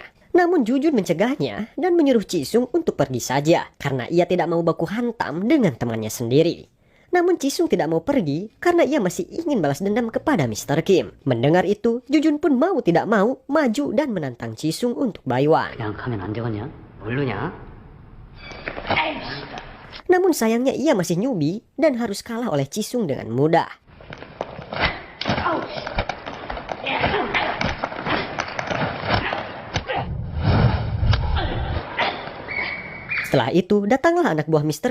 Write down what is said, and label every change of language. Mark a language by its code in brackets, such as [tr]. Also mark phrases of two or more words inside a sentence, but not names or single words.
[id] Namun Jujun mencegahnya dan menyuruh Jisung untuk pergi saja karena ia tidak mau baku hantam dengan temannya sendiri. Namun Jisung tidak mau pergi karena ia masih ingin balas dendam kepada Mr. Kim. Mendengar itu, Jujun pun mau tidak mau maju dan menantang Jisung untuk baywan. [ko] 그냥 가면 안 되겠냐? 모르냐? [id] Namun sayangnya ia masih newbie dan harus kalah oleh Jisung dengan mudah. Setelah itu, datanglah anak buah Mr.